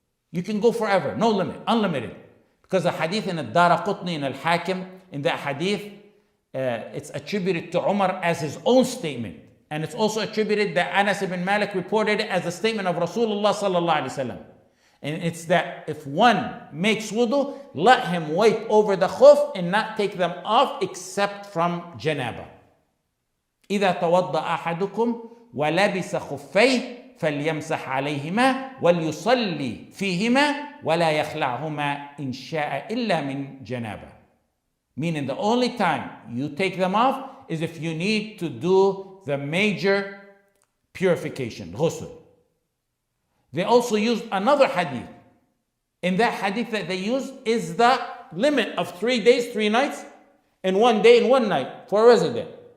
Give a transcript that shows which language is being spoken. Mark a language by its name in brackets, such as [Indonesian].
[English] You can go forever, no limit, unlimited. Because the hadith in Al-Daraqutni and Al-Hakim, in that hadith, it's attributed to Umar as his own statement. And it's also attributed that Anas ibn Malik reported it as a statement of Rasulullah sallallahu alaihi wasallam. And it's that if one makes wudu, let him wipe over the khuf and not take them off except from janaba. [Arabic] إذا توضأ أحدكم ولبس خفيه فليمسح عليهما وليصلي فيهما ولا يخلعهما إن شاء إلا من جنابة. [English] Meaning the only time you take them off is if you need to do the major purification, ghusl. They also used another hadith. In that hadith that they used is the limit of 3 days, 3 nights, and 1 day and 1 night for a resident.